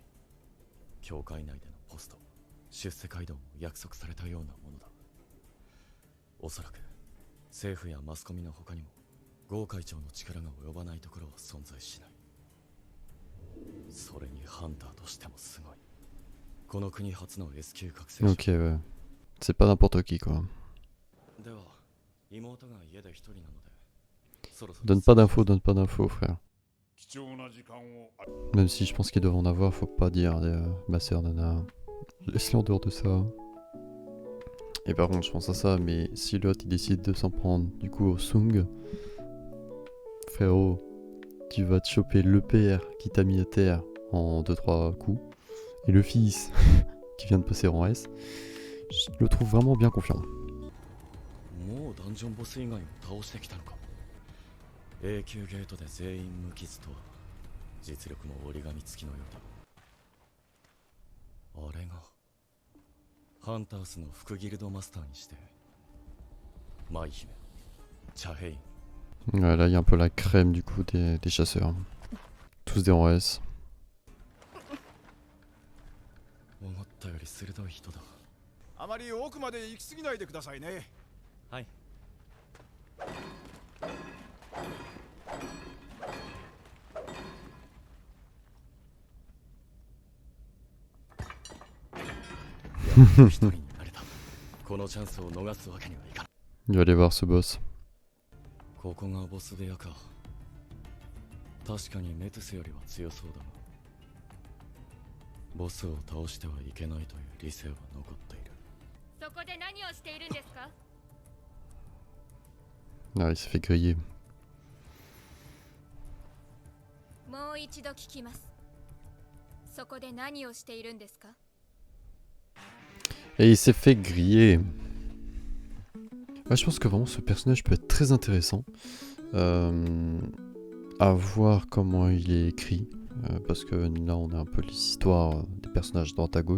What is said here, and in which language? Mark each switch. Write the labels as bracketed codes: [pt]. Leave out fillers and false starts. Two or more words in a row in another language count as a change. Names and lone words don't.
[ja] 教会内でのポスト、出世街道も約束されたようなものだ。おそらく政府やマスコミの他にもゴー会長の力が及ばないところは存在しない。それにハンターとしてもすごい。この国初の S 級覚醒者。 [fr] Ok, ouais. C'est pas n'importe qui quoi. [ja] では、妹が家で一人なので。 [fr] Donne pas d'infos, frère. Même si je pense qu'ils doivent en avoir, faut pas dire ma sœur Nana. Laisse-les en dehors de ça. Et par contre, je pense à ça, mais si l'autre il décide de s'en prendre du coup au Sung, frérot, tu vas te choper le père qui t'a mis à terre en 2-3 coups, et le fils qui vient de passer en S. Je le trouve vraiment bien confiant. [ja] 永久ゲートで全員無傷とは実力も折り紙付きのようだ。あれがハンタースの副ギルドマスターにして舞姫チャヘイン。 [fr] Ouais, là il y a un peu la crème du coup des chasseurs. Tous des en S. [ja] 思ったより鋭い人だ。あまり奥まで行き過ぎないでくださいね。はい。一人になれた。このチャンスを逃すわけにはいかない。 [fr] Il va aller voir ce boss. [ja] ここがボス部屋か。確かにメトゥスよりは強そうだが、ボスを倒してはいけないという理性は残っている。そこで何をしているんですか？ [fr] Ah, il s'est fait griller. [ja] もう一度聞きます。そこで何をしているんですか？ [fr] Et il s'est fait griller. Ouais, je pense que vraiment ce personnage peut être très intéressant. À voir comment il est écrit. Parce que là on a un peu l'histoire des personnages droite à gauche.